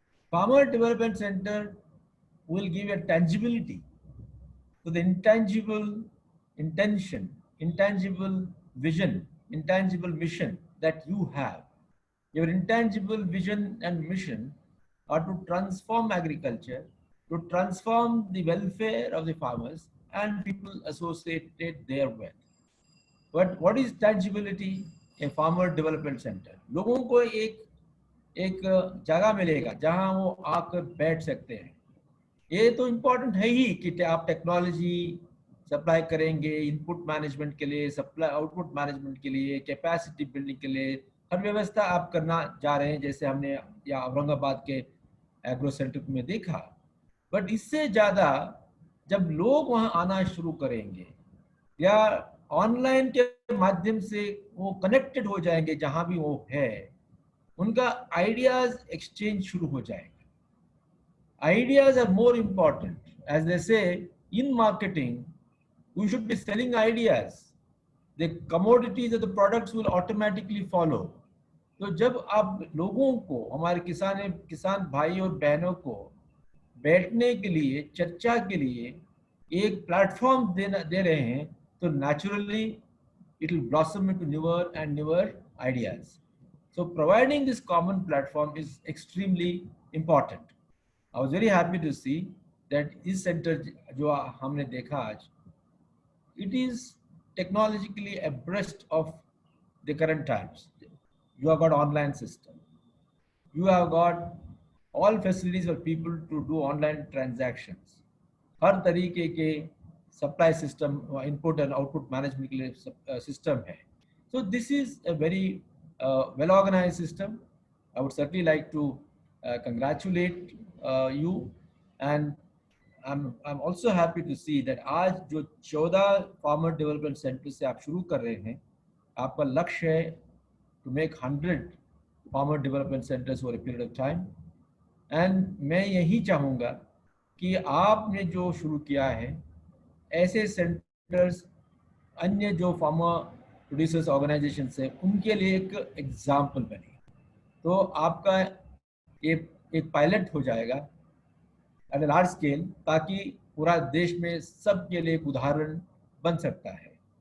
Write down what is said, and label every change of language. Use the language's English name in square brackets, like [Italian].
[English] Farmer development center will give a tangibility to the intangible intention, intangible vision, intangible mission that you have. Your intangible vision and mission are to transform agriculture, to transform the welfare of the farmers and people associated therewith. But what is tangibility? A farmer development center. [Hindi] लोगों को एक जगह मिलेगा जहां वो आकर बैठ सकते हैं. ये तो इम्पोर्टेंट है ही कि आप टेक्नोलॉजी सप्लाई करेंगे इनपुट मैनेजमेंट के लिए, सप्लाई आउटपुट मैनेजमेंट के लिए, कैपेसिटी बिल्डिंग के लिए, हर व्यवस्था आप करना जा रहे हैं, जैसे हमने या औरंगाबाद के एग्रो सेंटर में देखा. बट इससे ज़्यादा जब लोग वहाँ आना शुरू करेंगे या ऑनलाइन के माध्यम से वो कनेक्टेड हो जाएंगे जहाँ भी वो है, उनका आइडियाज एक्सचेंज शुरू हो जाएगा. [English] Ideas are more important. As they say, in marketing, we should be selling ideas. The commodities or the products will automatically follow. [Hindi] तो जब आप लोगों को, हमारे किसान भाई और बहनों को बैठने के लिए, चर्चा के लिए एक प्लेटफॉर्म दे रहे हैं, तो [English] naturally it will blossom into newer and newer ideas. So providing this common platform is extremely important. I was very happy to see that this center [Hindi] जो हमने देखा आज, [English] it is technologically abreast of the current times. You have got online system. You have got all facilities for people to do online transactions. [Hindi] हर तरीके के supply system, [English] input and output management [Hindi] के लिए system है. [English] So this is a very well organized system. I would certainly like to congratulate you, and I'm also happy to see that [Hindi] आज जो 14 farmer development centers से आप शुरू कर रहे हैं, आपका लक्ष्य है [English] to make 100 farmer development centers over a period of time. [Hindi] And मैं यही चाहूँगा कि आपने जो शुरू किया है, ऐसे centers अन्य जो farmer producers organizations है, उनके लिए एक example बने. तो आपका एक पायलट हो जाएगा [English] at a large scale, [Hindi] ताकि पूरा देश में सबके लिए एक उदाहरण बन सकता है.